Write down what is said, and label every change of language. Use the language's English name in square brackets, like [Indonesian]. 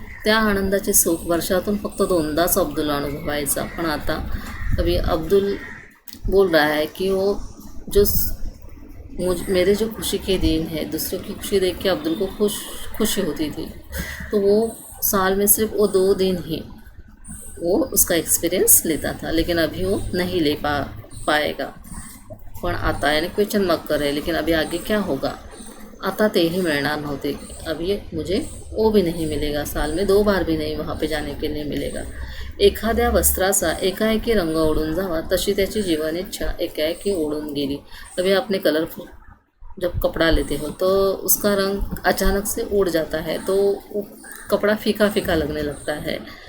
[Marathi] त्या आनंदाचे सुख वर्षातून फक्त 2दाच अब्दुल अनुभवायचा, पण आता [Hindi] अभी अब्दुल बोल रहा है कि वो जो मेरे जो खुशी के दिन है, दूसरों की खुशी देख के अब्दुल को खुशी होती थी, तो वो साल में सिर्फ वो 2 दिन ही वो उसका एक्सपीरियंस लेता था, लेकिन अभी वो नहीं ले पाएगा। पण आता यानी क्वेश्चन मार्क कर रहे, लेकिन अभी आगे क्या होगा, [Marathi] आता ते ही मिळणार नव्हते। [Hindi] अभी मुझे वो भी नहीं मिलेगा, साल में 2 बार भी नहीं वहाँ पे जाने के लिए मिलेगा। [Marathi] एखाद्या वस्त्राचा एकाएकी रंग उडून जावा तशी त्याची जीवन इच्छा एकाएकी उडून गेली। [Hindi] अभी आपने कलरफुल जब कपड़ा लेते हो तो उसका रंग अचानक से उड़ जाता है, तो वो कपड़ा फीका फीका लगने लगता है।